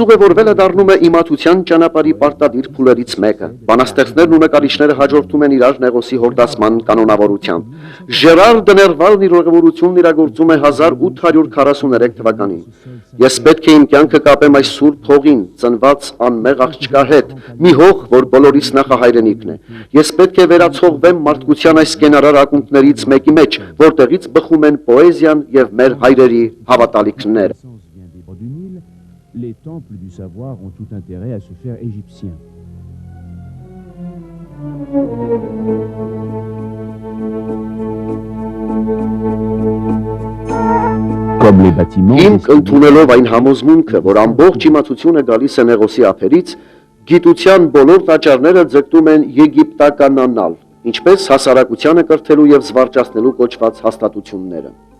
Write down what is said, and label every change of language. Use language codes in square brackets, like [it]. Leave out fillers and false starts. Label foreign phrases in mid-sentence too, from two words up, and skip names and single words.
[hy] ուղևորվելը դառնում է իմացության ճանապարհի պարտադիր փուլերից մեկը։ Բանաստեղծներն ու նկարիչները հաջորդում են իրար Նեղոսի հորդասման կանոնավորությամբ։ Ժերար Դներվալն իր ուղևորությունն իրագործում է 1843 թվականին։ Ես պետք է իմ կյանքը կապեմ այս սուրբ հողին, ծնված անմեղ աղջկա հետ, մի հող, որ բոլորիս նախահայրենիքն է։ Ես պետք է վերացողվեմ մարդկության այս կենարար ակունքներից մեկի մեջ, որտեղից բխում են պոեզիան եւ մեր հայրերի հավատալիքները։ [fr] Les temples du savoir ont tout intérêt à se faire égyptiens. Comme les bâtiments... [hy] Ինք ընդունելով այն համոզմունքը, որ ամբողջ իմացությունը գալիս է Նեղոսի ափերից, գիտության բոլոր տաճարները ձգտում են եգիպտականանալ, ինչպես հասարակությանը կրթելու եւ զվարճացնելու կոչված հաստատությունները։